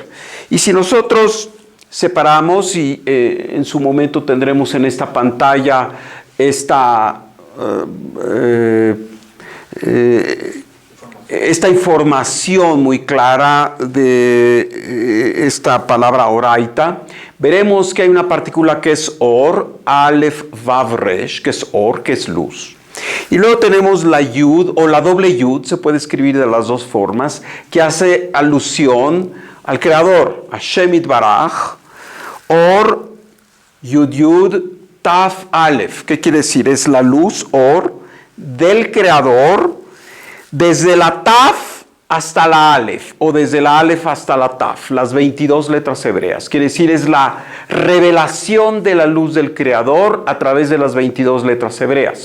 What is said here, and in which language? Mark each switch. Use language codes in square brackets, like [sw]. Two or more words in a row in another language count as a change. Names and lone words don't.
[es] Y si nosotros separamos, y en su momento tendremos en esta pantalla esta información muy clara de esta palabra oraita, veremos que hay una partícula que es or, alef, vav, resh, que es or, que es luz. Y luego tenemos la yud o la doble yud, se puede escribir de las dos formas, que hace alusión al Creador, a Shemit Baraj, or yud yud taf alef. ¿Qué quiere decir? Es la luz or del Creador desde la taf hasta la alef, o desde la alef hasta la taf, las 22 letras hebreas. Quiere decir, es la revelación de la luz del Creador a través de las 22 letras hebreas.